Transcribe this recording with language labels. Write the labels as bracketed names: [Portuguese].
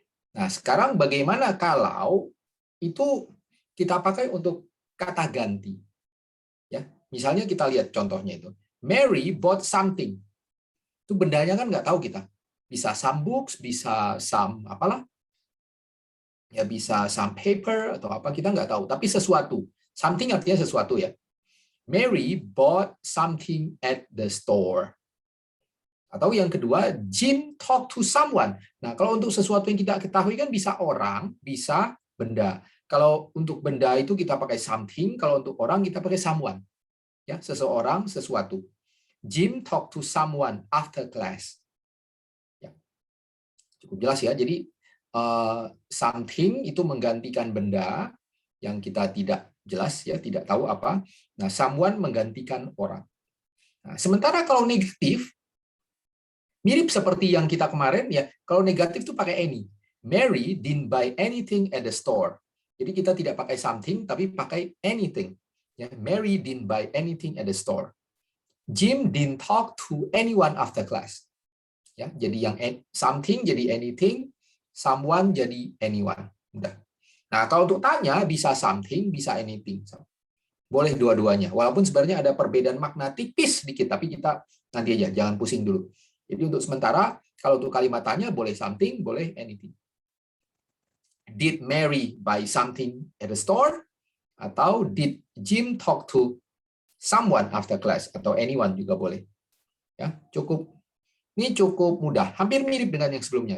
[Indonesian] Nah, sekarang bagaimana kalau itu kita pakai untuk kata ganti? Ya, misalnya kita lihat contohnya itu. [English] Mary bought something. [Indonesian] Itu bendanya kan nggak tahu kita. Bisa some books, bisa some apalah. Ya bisa some paper atau apa, kita nggak tahu. Tapi sesuatu. Something artinya sesuatu ya. [English] Mary bought something at the store. [Indonesian] Atau yang kedua, [English] Jim talk to someone. [Indonesian] Nah, kalau untuk sesuatu yang kita ketahui kan bisa orang, bisa benda. Kalau untuk benda itu kita pakai something, kalau untuk orang kita pakai someone. Ya, seseorang, sesuatu. [English] Jim talk to someone after class. [Indonesian] Ya, cukup jelas ya. Jadi something itu menggantikan benda yang kita tidak jelas ya, tidak tahu apa. Nah, someone menggantikan orang. Nah, sementara kalau negatif mirip seperti yang kita kemarin ya. Kalau negatif itu pakai any. [English] Mary didn't buy anything at the store. [Indonesian] Jadi kita tidak pakai something tapi pakai anything. [English] Ya, Mary didn't buy anything at the store. Jim didn't talk to anyone after class. [Indonesian] Ya, jadi yang something jadi anything, someone jadi anyone. Udah. Nah, kalau untuk tanya bisa something, bisa anything. Boleh dua-duanya. Walaupun sebenarnya ada perbedaan makna tipis sedikit, tapi kita nanti aja, jangan pusing dulu. Jadi untuk sementara, kalau untuk kalimat tanya boleh something, boleh anything. [English] Did Mary buy something at the store? Atau did Jim talk to someone after class? [Indonesian] Atau anyone juga boleh. Ya, cukup. Ini cukup mudah, hampir mirip dengan yang sebelumnya.